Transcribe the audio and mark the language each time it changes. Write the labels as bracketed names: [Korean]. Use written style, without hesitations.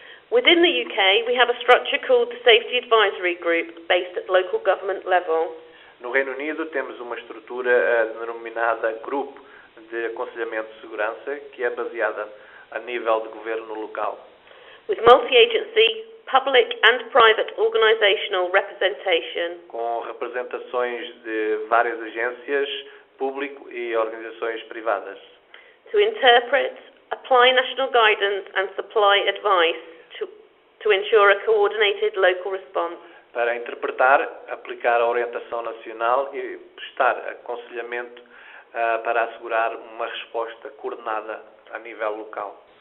[English] Within the UK, we have a structure called the Safety Advisory Group, based at local government level. [Portuguese] No Reino Unido temos uma estrutura denominada Grupo de Aconselhamento de Segurança, que é baseada a nível de governo local, [English] With multi-agency, public and private organisational representation. [Portuguese] com representações de várias agências, público e organizações privadas, [English] To interpret, apply national guidance and supply advice to ensure a coordinated local response. [Portuguese] para interpretar, aplicar a orientação nacional e prestar aconselhamento para assegurar uma resposta coordenada a nível local.